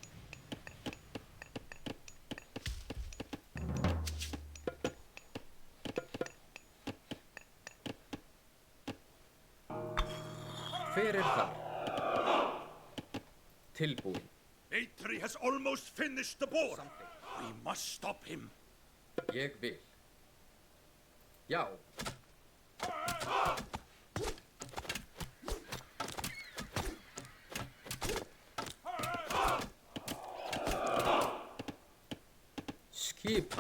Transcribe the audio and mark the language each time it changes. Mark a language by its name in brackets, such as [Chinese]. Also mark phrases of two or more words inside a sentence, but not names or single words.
[Icelandic] Fyrir þar. Tilbúin. [English] Eitri has almost finished the boar. We must stop him. [Icelandic] Ég vil. Já. Skipan.